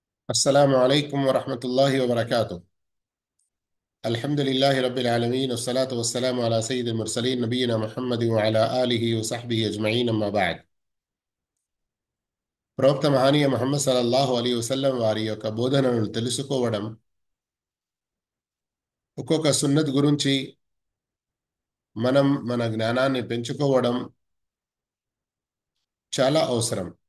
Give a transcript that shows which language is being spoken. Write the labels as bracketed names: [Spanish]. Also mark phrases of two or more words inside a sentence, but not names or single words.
[Arabic] السلام عليكم ورحمة الله وبركاته. الحمد لله رب العالمين والصلاة والسلام على سيد المرسلين نبينا محمد وعلى آله وصحبه أجمعين أما بعد. [Telugu] ప్రవక్త మహనీయ ముహమ్మద్ [Arabic] صلى الله عليه وسلم [Telugu] వారి యొక్క బోధనలను తెలుసుకోవడం, ఒక్కొక్క సున్నత్ గురించి మనం మన జ్ఞానాన్ని పెంచుకోవడం చాలా అవసరం.